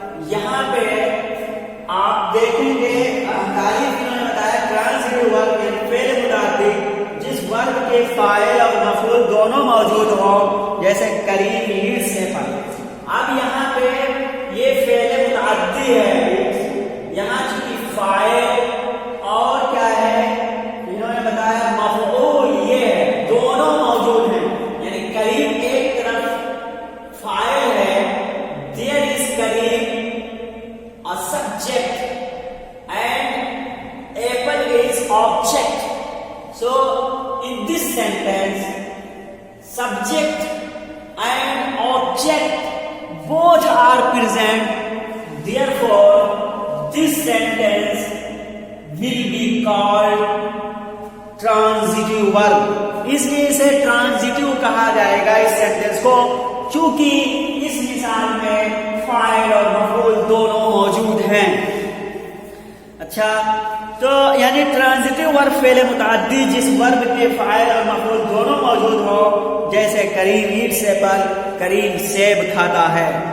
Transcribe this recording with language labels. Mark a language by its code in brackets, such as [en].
[ur] یہاں پہ آپ دیکھیں گے تعریف انہوں نے بتایا ٹرانزٹیو ورب یعنی فعل متعدی جس ورب کے فاعل اور مفعول دونوں موجود ہوں، جیسے [en] Karim eats apple. [ur] اب یہاں پہ یہ فعل متعدی ہے، یہاں چونکہ فاعل اور کیا ہے انہوں نے بتایا مفعول یہ ہے، دونوں موجود ہیں. یعنی کریم ایک طرف فاعل ہے، [en] there is Karim a subject and apple is object. So in this sentence subject and object both are present, therefore this sentence will be called transitive verb. [ur] اس لیے اسے ٹرانزٹیو کہا جائے گا اس سینٹینس کو، چونکہ اس مثال میں فاعل اور مفعول دونوں موجود ہیں. اچھا، تو یعنی ٹرانزٹیو ورب فعل متعدی جس ورب کے فاعل اور مفعول دونوں موجود ہو، جیسے [en] Karim eats apple, [ur] کریم سیب کھاتا ہے.